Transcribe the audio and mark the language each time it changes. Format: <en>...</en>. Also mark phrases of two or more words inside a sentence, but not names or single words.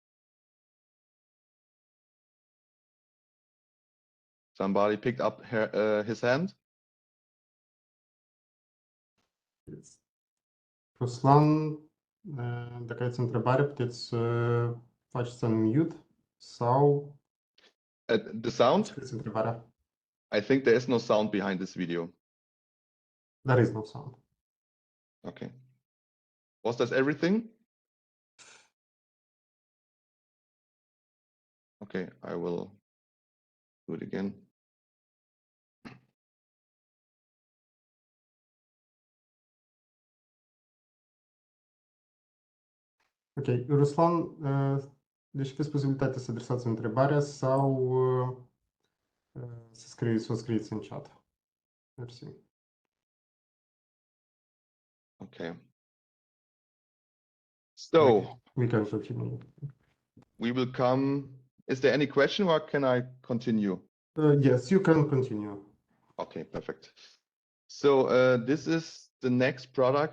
<en>Somebody picked up his hand. Yes.</en> <ro>Ruslan, dacă aveți întrebare, puteți să faceți unmute sau</ro> <en>The sound?</en> <ro>scrieți întrebarea.</ro> <en>I think there is no sound behind this video. There is no sound. Okay. Was that everything? Okay, I will do it again.</en> <ro>Ok, Ruslan, deci aveți posibilitatea să adresați întrebarea sau să o scrieți în chat. Mersi.</ro> <en>Okay. So We can continue. we will come. Is there any question, or can I continue? Yes, you can continue. Okay, perfect. So this is the next product.</en>